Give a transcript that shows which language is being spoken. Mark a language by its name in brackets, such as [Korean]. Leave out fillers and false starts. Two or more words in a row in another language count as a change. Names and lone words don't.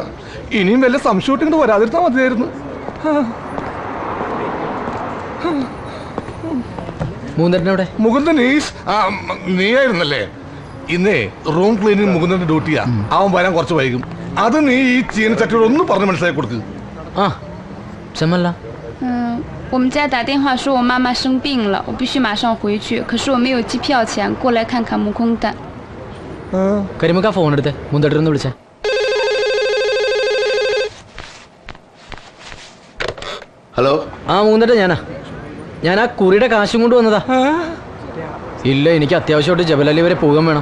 [Malayalam] ഇനിയും വല്ല സംശയം ഇങ്ങോട്ട് വരാതിരുത്താൽ മതിയായിരുന്നു. മുകുന്ദൻ നീയായിരുന്നല്ലേ ഇന്നേ റൂം ക്ലീനിങ് മുകുന്ദന്റെ ഡ്യൂട്ടിയാ. അവൻ വരാൻ കുറച്ച് വൈകും. അത് നീ ഈ ചീനച്ചട്ടിയോട് ഒന്ന് പറഞ്ഞ് മനസ്സിലാക്കി കൊടുക്ക്. [Chinese] 怎么了？我们家打电话说我妈妈生病了，我必须马上回去。可是我没有机票钱，过来看看Mukundan。 [Malayalam] കരിമുക്ക ഫോൺ എടുത്ത് മുന്തട്ടിരുന്ന് വിളിച്ചേ. ഹലോ. മുന്തട്ട് ഞാൻ ആ കുറിയുടെ കാശും കൊണ്ട് വന്നതാ. ഇല്ല, എനിക്ക് അത്യാവശ്യമായിട്ട് ജബലലി വരെ പോകാൻ വേണം.